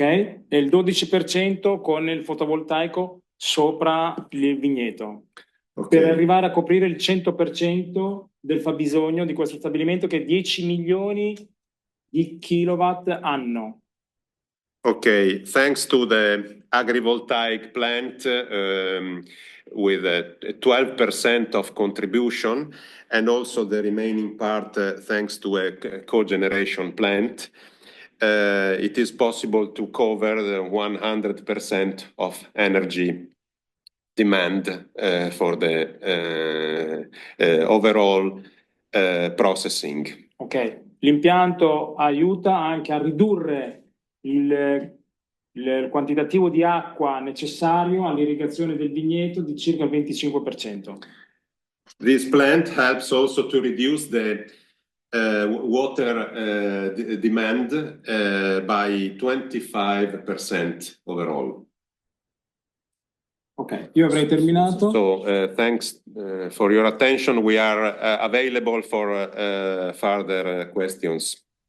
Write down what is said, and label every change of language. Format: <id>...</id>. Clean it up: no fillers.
<it>E il 12% con il fotovoltaico sopra il vigneto. Okay. Per arrivare a coprire il 100% del fabbisogno di questo stabilimento, che è 10 milioni di kilowatt anno.</it> <en>Okay, thanks to the agrivoltaic plant with a 12% of contribution, and also the remaining part thanks to a cogeneration plant, it is possible to cover the 100% of energy demand for the overall processing.</en> <it>Ok, l'impianto aiuta anche a ridurre il quantitativo di acqua necessario all'irrigazione del vigneto di circa il 25%.</it> <en>This plant helps also to reduce the water demand by 25% overall.</en> <it>Ok, io avrei terminato.</it> <en>So thanks for your attention. We are available for further questions.</en>